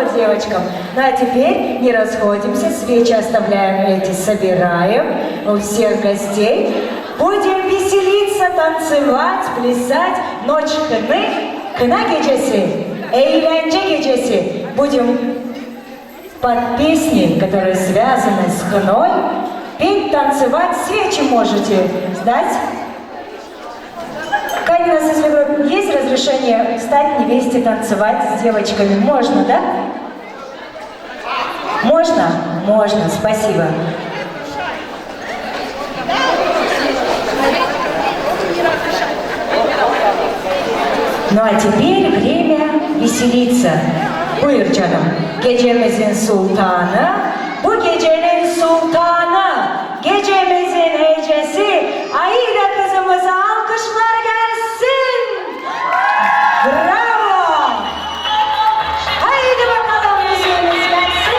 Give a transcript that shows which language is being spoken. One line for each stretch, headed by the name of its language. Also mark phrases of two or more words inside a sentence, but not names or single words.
Russian: девочкам. Ну а теперь не расходимся, свечи оставляем эти, собираем у всех гостей. Будем веселиться, танцевать, плясать. Ночь Кыны,
Turkish: Кына gecesi, eğlence gecesi.
Russian: Будем под песни, которые связаны с Кыной, петь, танцевать. Свечи можете сдать. Катя, если вы есть разрешение встать невесте танцевать с девочками? Можно, да? Можно? Можно, спасибо. Ну а теперь время веселиться.
Turkish: Buyur canım. Gecemizin sultanı, bu gecenin sultanı, gecemizin ecesi, Aida kızımıza alkışlar gelsin. Bravo. Haydi bakalım müziğimiz gelsin.